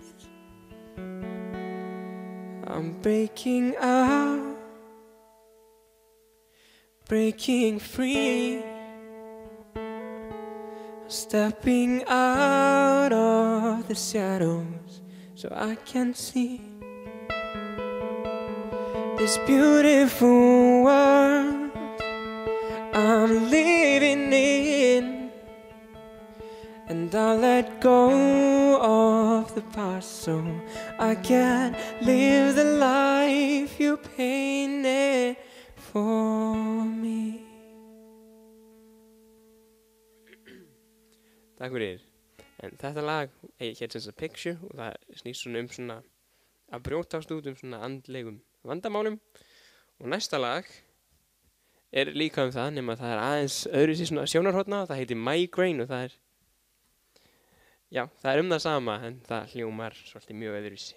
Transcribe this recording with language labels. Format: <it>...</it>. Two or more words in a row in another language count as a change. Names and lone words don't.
<en>I'm breaking out, breaking free, stepping out of the shadows so I can see this beautiful world I'm living in. And I'll let go of the past so I can live the life you painted for me.</en> <is>Takk fyrir. En þetta lag hér sem sagt Picture, og það snýst svona svona að brjótast út svona andlegum vandamálum. Og næsta lag líka það, nema það aðeins öðru sér svona sjónarhorna, það heitir Migraine og það já, það það sama en það hljómar svolítið mjög öðru sér.</is>